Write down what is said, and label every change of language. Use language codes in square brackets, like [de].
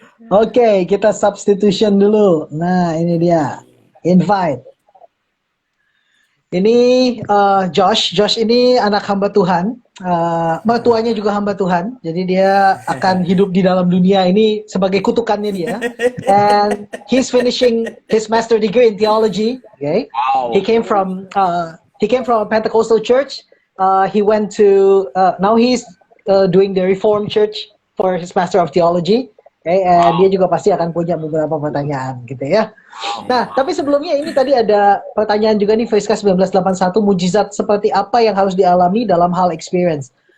[id] Oke, kita substitution dulu. Nah, ini dia. Invite. Ini Josh. Josh ini anak hamba Tuhan. Mertuanya juga hamba Tuhan. Jadi dia akan hidup di dalam dunia ini sebagai kutukannya dia. [en] And he's finishing his master degree in theology. Okay. Wow. He came from a Pentecostal church. He went to now he's doing the Reformed Church for his master of theology. [id] Okay, and dia juga pasti akan punya beberapa pertanyaan gitu ya. Nah, tapi sebelumnya ini tadi ada pertanyaan juga nih, Friska 1981, mujizat seperti apa yang harus dialami dalam hal experience?